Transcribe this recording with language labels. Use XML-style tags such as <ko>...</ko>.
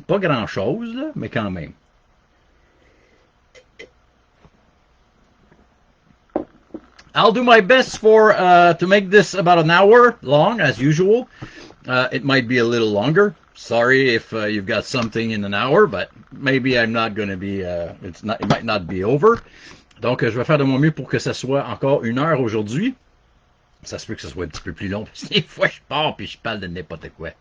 <fr>Pas grand-chose, là, mais quand même.</fr> <en>I'll do my best to make this about an hour long, as usual. It might be a little longer. Sorry if you've got something in an hour, but maybe I'm not going to be, it might not be over.</en> <fr>Donc, je vais faire de mon mieux pour que ça soit encore 1 heure aujourd'hui. Ça se peut que ce soit un petit peu plus long, parce que des fois, je pars puis je parle de n'importe quoi.</fr>